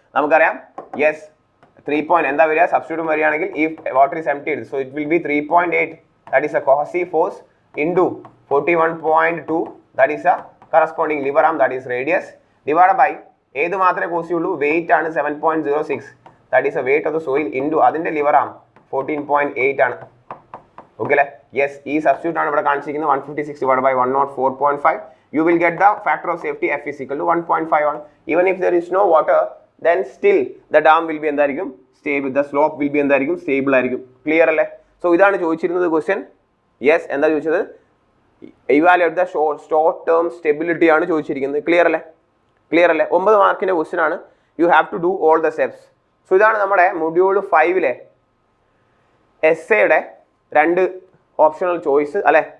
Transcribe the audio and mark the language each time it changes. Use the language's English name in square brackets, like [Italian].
[Malayalam] നമുക്കറിയാം യെസ് 3 എന്താ വരിക? [English] substitute വരികയാണെങ്കിൽ if water is emptied, so it will be 3.8, that is a cohesive force, into 41.2, that is a corresponding lever arm, that is radius, divide by [Malayalam] ഏത് മാത്രമേ cos ചെയ്യുള്ളൂ? [English] Weight ആണ് 7.06, that is a weight of the soil, into അതിന്റെ lever arm 14.8 ആണ്. Okay അല്ലേ? [Malayalam] Yes, ഈ substitute ആണ് ഇവിടെ കാണിച്ചിരിക്കുന്നത്. [English] 156 divided by 104.5. You will get the factor of safety F is equal to 1.5 ആണ്. Even if there is no water, then still the dam will be എന്തായിരിക്കും? Stable. The slope will be എന്തായിരിക്കും? [Malayalam] Stable ആയിരിക്കും. Clear അല്ലേ? So ഇതാണ് ചോദിച്ചിരുന്നത് question. Yes, എന്താ ചോദിച്ചത്? [English] Evaluate the short term stability ആണ് ചോദിച്ചിരിക്കുന്നത്. [Malayalam] ക്ലിയർ അല്ലേ? ക്ലിയർ അല്ലേ? 9 മാർക്കിന്റെ ക്വസ്റ്റ്യൻ ആണ്. [English] You have to do all the steps. [Malayalam] So ഇതാണ് നമ്മുടെ മൊഡ്യൂൾ 5 എസ്സേയുടെ 2 ഓപ്ഷണൽ ചോയ്സ് അല്ലെ.